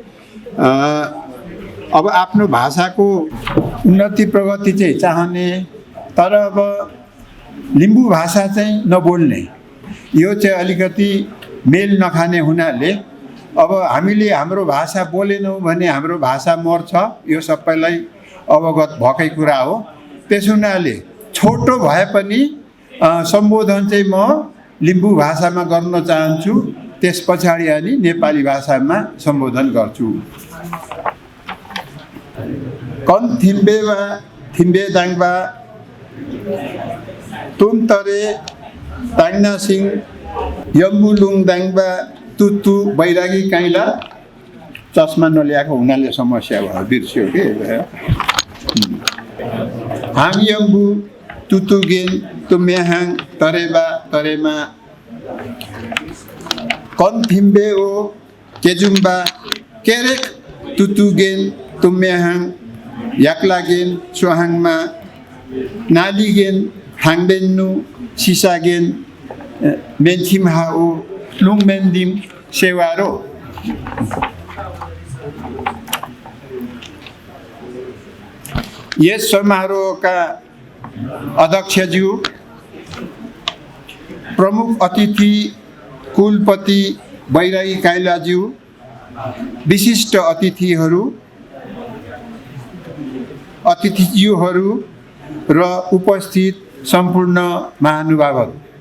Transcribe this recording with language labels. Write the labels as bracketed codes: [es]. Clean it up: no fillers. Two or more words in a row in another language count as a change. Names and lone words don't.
[ne] अब आफ्नो भाषाको उन्नति प्रगति चाहिँ चाहने, तर अब लिम्बू भाषा चाहिँ नबोल्ने, यो चाहिँ अलिकति मेल नखाने हुनाले अब हामीले हाम्रो भाषा बोलेनौँ भने हाम्रो भाषा मर्छ, यो सबैलाई अवगत भएकै कुरा हो। त्यस हुनाले छोटो भए पनि सम्बोधन चाहिँ म लिम्बू भाषामा गर्न चाहन्छु, त्यस पछाडि अनि नेपाली भाषामा सम्बोधन गर्छु। [lif] कन थिम्बेवा थिम्बे दाङबा तुमतरे ताङ्ना सिंह यम्बुलुङ दाङबा तुतु बैरागी काइला। [ne] चस्मा नल्याएको हुनाले समस्या भयो, बिर्स्यो के [lif] हाङ यम्बु तुतुगेन तुम्याहाङ तरेबा तरेमा कन थिम्बे ओ केजुम्बा केरेक तुतुगेन तुम्याहाङ याक्लागेन सोहाङमा नालिगेन हाङबेन्नु सिसागेन मेन्थिम हाओ लुङमेन्दिम सेवारो। [ne] यस समारोहका अध्यक्षज्यू, प्रमुख अतिथि कुलपति बैरागी काइलाज्यू, विशिष्ट अतिथिज्यूहरू र उपस्थित सम्पूर्ण महानुभावहरू,